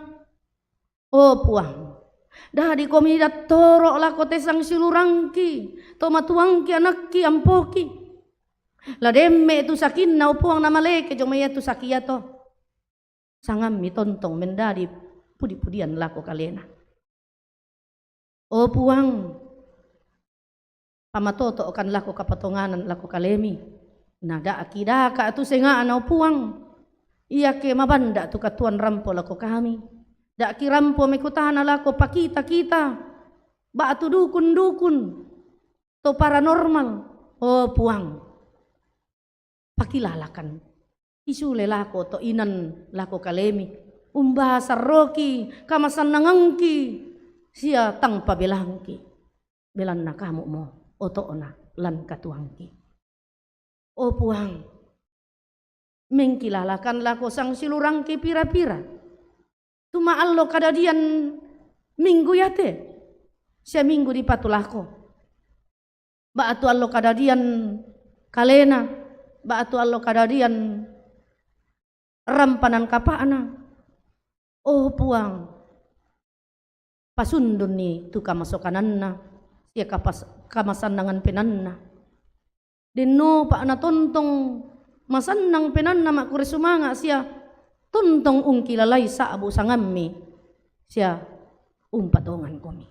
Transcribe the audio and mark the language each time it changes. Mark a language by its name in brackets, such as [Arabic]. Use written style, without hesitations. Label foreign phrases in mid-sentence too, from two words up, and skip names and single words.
[Toraja-Sa'dan] Oh puang. Dah di komi dattoro lako tesang silurangki. Tomatuangki anakki ampoki. La demme tu sakinna puang nama leke jomaya tu sakiyato. Sangam mi tontong mendadi pudi-pudian lako kalena. Oh puang. Pamatoto kan lako kapatonganan lako kalemi. Nada akidaka tu senga anau puang. Iya ke mabanda tu katuan rampo lako kami. Da ki rampo mekutana lako pakita kita. Ba tu dukun-dukun. To paranormal. Oh puang. Pakilalakan. Isule lako to inan lako kalemi. Umba sarroki kamasan nangangki. Sia tang pabelangki. Belan na kamu mo. Oto na lan katuangki. O puang. Mengkilalakan lako sang silurangki pira-pira. Tuma allo kadadian minggu yate. Sia minggu di patulako. Ba atu allo kadadian kalena. Ba atu allo kadadian rampanan kapaana. Oh puang. Pasundun ni tu kamasokananna. Sia kamasanangan penanna. Deno Pak na tontong masanang penanna mak kure sumanga sia tontong ungkilalay sa abu sangammi sia umpatongan komi.